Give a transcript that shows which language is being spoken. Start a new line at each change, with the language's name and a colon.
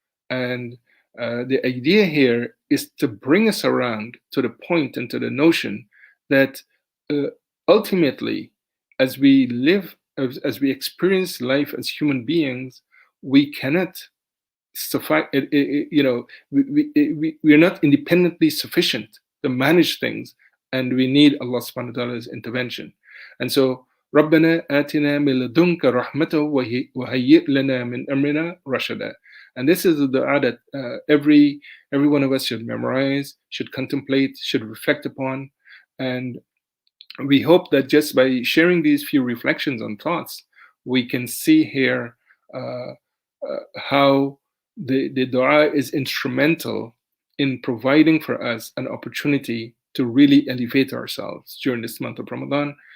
English: And the idea here is to bring us around to the point and to the notion that ultimately, as we live, as we experience life as human beings, we cannot suffice. We are not independently sufficient to manage things, and we need Allah subhanahu wa ta'ala's intervention. And so,
Arabic: رَبَّنَا آتِنَا مِن لَدُنْكَ رَحْمَةً وَهَيِّئْ لَنَا مِنْ أَمْرِنَا رَشَدًا.
English: And this is the dua that every one of us should memorize, should contemplate, should reflect upon. And we hope that just by sharing these few reflections and thoughts, we can see here how the dua is instrumental in providing for us an opportunity to really elevate ourselves during this month of Ramadan.